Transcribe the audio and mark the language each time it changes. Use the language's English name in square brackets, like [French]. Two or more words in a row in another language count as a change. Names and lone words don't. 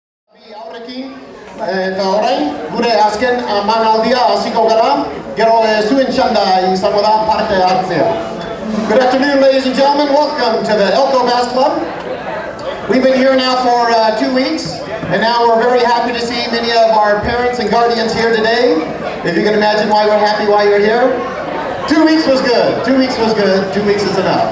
[Basque] Eta orain, gure azken manaldia hasiko gara, gero zuen txanda izango da parte hartzea. [English] Good afternoon, ladies and gentlemen. Welcome to the Elko Bass Club. We've been here now for 2 weeks, and now we're very happy to see many of our parents and guardians here today. If you can imagine why we're happy while you're here. 2 weeks was good. 2 weeks was good. 2 weeks is enough.